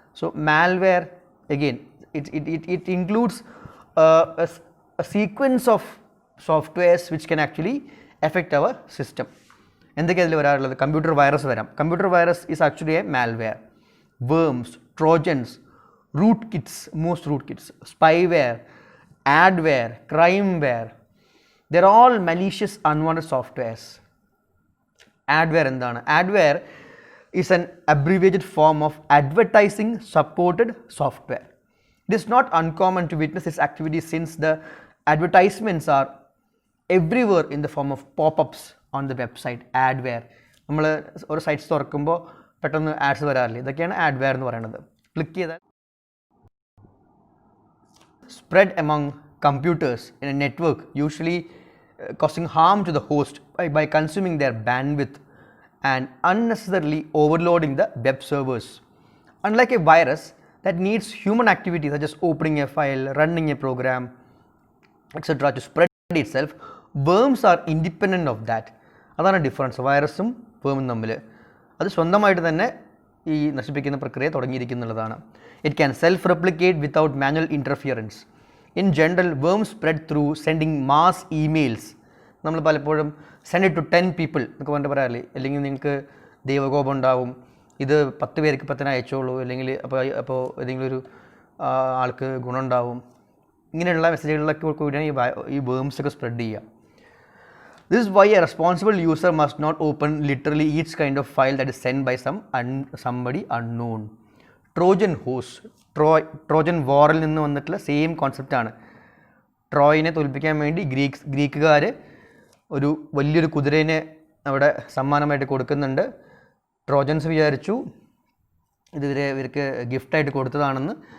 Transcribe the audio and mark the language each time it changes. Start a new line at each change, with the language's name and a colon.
English: So malware again it includes a sequence of softwares which can actually affect our system.
Malayalam: എന്തൊക്കെയാണ് അതിൽ വരാറുള്ളത്? Computer virus വരാം.
English: Computer virus is actually a malware. Worms, Trojans, rootkits, most rootkits, spyware, adware, crimeware, they're all malicious unwanted softwares. Adware
Malayalam: endana?
English: Adware is an abbreviated form of advertising supported software. It is not uncommon to witness its activity since the advertisements are everywhere in the form of pop-ups on the website.
Malayalam: Adware, നമ്മൾ ഒരു sites തുറക്കുമ്പോൾ പെട്ടെന്ന് ads വരാറില്ല. ഇതൊക്കെയാണ് adware എന്ന് പറയുന്നത്. Click ചെയ്താൽ
English: Spread among computers in a network, usually causing harm to the host by consuming their bandwidth and unnecessarily overloading the web servers. Unlike a virus that needs human activity such as opening a file, running a program, etc. to spread itself, worms are independent of that.
Malayalam: അതാണ് difference വൈറസും വേമും തമ്മിൽ. അത് സ്വന്തമായിട്ട് തന്നെ ഈ നശിപ്പിക്കുന്ന പ്രക്രിയ തുടങ്ങിയിരിക്കുന്നുള്ളതാണ്.
English: It can self replicate without manual interference. In general worm spread through sending mass emails.
Malayalam: നമ്മൾ പലപ്പോഴും
English: send it to 10 people
Malayalam: എന്നൊക്കെ പറഞ്ഞിട്ട് പറയാറില്ലേ? അല്ലെങ്കിൽ നിങ്ങൾക്ക് ദൈവകോപം ഉണ്ടാവും, ഇത് 10 പേർക്ക് ഇപ്പം തന്നെ അയച്ചോളൂ, അല്ലെങ്കിൽ അപ്പോൾ ഏതെങ്കിലും ഒരു ആൾക്ക് ഗുണമുണ്ടാവും. ഇങ്ങനെയുള്ള മെസ്സേജുകളിലൊക്കെ കൂടിയാണ് ഈ വേംസ് ഒക്കെ സ്പ്രെഡ് ചെയ്യുക.
English: This is why a responsible user must not open literally each kind of file that is sent by somebody unknown.
Malayalam: Trojan horse, Trojan വാറിൽ നിന്ന് വന്നിട്ടുള്ള സെയിം കോൺസെപ്റ്റാണ്. ട്രോയിനെ തോൽപ്പിക്കാൻ വേണ്ടി ഗ്രീക്കുകാർ ഒരു വലിയൊരു കുതിരേനെ അവിടെ സമ്മാനമായിട്ട് കൊടുക്കുന്നുണ്ട്. ട്രോജൻസ് വിചാരിച്ചു ഇവർക്ക് ഗിഫ്റ്റായിട്ട് കൊടുത്തതാണെന്ന്.